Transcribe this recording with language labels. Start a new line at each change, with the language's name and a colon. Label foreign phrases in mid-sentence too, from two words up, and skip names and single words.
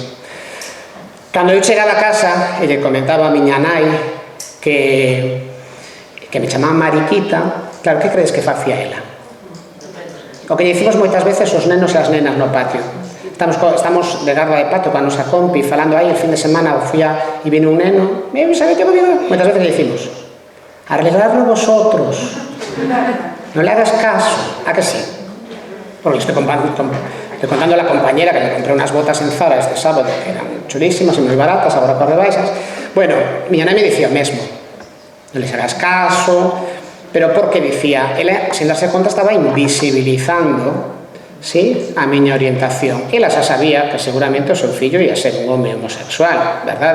Galician: Cando eu chegaba a casa e lle comentaba a miña nai que me chamaban mariquita, claro, que crees que facía ela? O que dicimos moitas veces os nenos e as nenas no patio. Estamos de garda de patio con a nosa compi falando aí
Spanish: el fin de semana
Galician: e vino un neno, sabe que moitas veces
Spanish: le decimos arreglarlo vosotros,
Galician: non
Spanish: le hagas caso, a que sí? Porque estoy contando a la compañera que me compré unas botas en Zara este sábado que eran chulísimas
Galician: e moi baratas, agora por rebaixas. Bueno, miña nai me dicía o mesmo, non
Spanish: les hagas caso,
Galician: pero porque dicía, ela, sin darse conta, estaba invisibilizando, sí, a miña orientación. Ela xa sabía que seguramente o seu fillo ia ser un home homosexual, verdade?